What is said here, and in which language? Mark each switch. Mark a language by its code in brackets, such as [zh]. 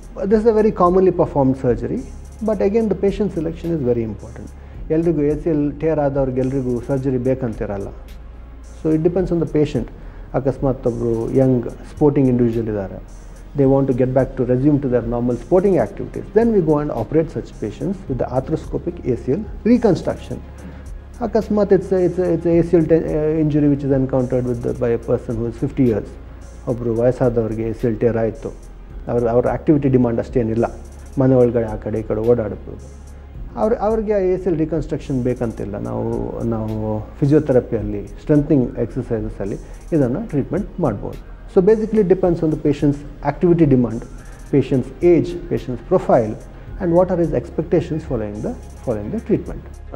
[en] This is a very commonly performed surgery, but again the patient selection is very important. [kn] ಎಲ್ರಿಗೂ ACL tear ಆದವ್ರಿಗೆ ಎಲ್ರಿಗೂ surgery ಬೇಕಂತಿರಲ್ಲ. [en] So it depends on the patient. [kn] ಅಕಸ್ಮಾತ್ ಒಬ್ಬರು Young sporting individual ಇದ್ದಾರೆ, [en] they want to get back to resume to their normal sporting activities, then we go and operate such patients with the arthroscopic ACL reconstruction. Akasmat, it's a ACL injury which is encountered by a person who is 50 years. [kn] ಒಬ್ಬರು ವಯಸ್ಸಾದವ್ರಿಗೆ ACL tear ಆಯಿತು, ಅವ್ರ activity demand ಅಷ್ಟೇನಿಲ್ಲ, ಮನೆ ಒಳಗಡೆ ಆ ಕಡೆ ಈ ಕಡೆ ಓಡಾಡ್ಬೋದು. ಅವ್ರಿಗೆ ACL ರಿಕನ್ಸ್ಟ್ರಕ್ಷನ್ ಬೇಕಂತಿಲ್ಲ. ನಾವು ಫಿಸಿಯೋಥೆರಪಿಯಲ್ಲಿ ಸ್ಟ್ರೆಂಥನಿಂಗ್ ಎಕ್ಸಸೈಸಸಲ್ಲಿ ಇದನ್ನು ಟ್ರೀಟ್ಮೆಂಟ್ ಮಾಡ್ಬೋದು. [en] So basically depends on the patient's activity demand, patient's age, patient's profile and what are his expectations following the treatment.